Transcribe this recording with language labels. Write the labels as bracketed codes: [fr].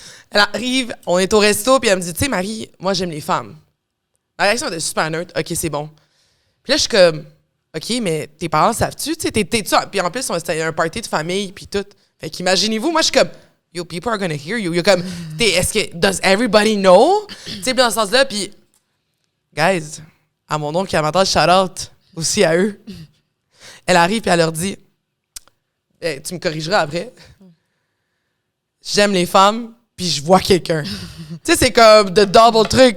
[fr] Elle arrive, on est au resto, puis elle me dit, tu sais, Marie, moi, j'aime les femmes. Ma réaction était super neutre. OK, c'est bon. Puis là, je suis comme, OK, mais tes parents savent-tu? Tu sais, t'es-tu? Puis en plus, c'était un party de famille, puis tout. Fait qu'imaginez-vous, moi, je suis comme, yo, [en] people are gonna hear you. You're [fr] comme, est-ce que, [en] does everybody know? [fr] Tu sais, dans ce sens-là, puis, guys, à mon oncle qui a m'entend, shout-out aussi à eux. Elle arrive, puis elle leur dit, hey, tu me corrigeras après. J'aime les femmes, puis je vois quelqu'un. Tu sais, c'est comme [en] the double [fr] truc.